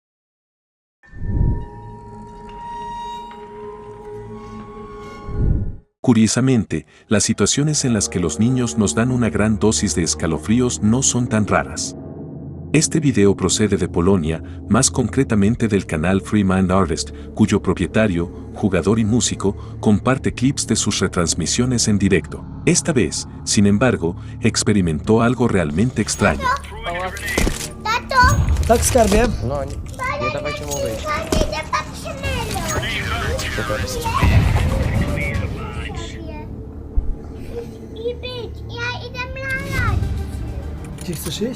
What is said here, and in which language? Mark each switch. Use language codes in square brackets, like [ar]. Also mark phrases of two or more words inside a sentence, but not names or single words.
[es] Curiosamente, las situaciones en las que los niños nos dan una gran dosis de escalofríos no son tan raras. Este video procede de Polonia, más concretamente del canal Free Mind Artist, cuyo propietario, jugador y músico, comparte clips de sus retransmisiones en directo. Esta vez, sin embargo, experimentó algo realmente extraño. [pl] Tato, Tak, skarbie. No, nie dawajcie mu wyjść. panie idę patrzymelo. I być, ja idę malać. Gdzie chcesz iść?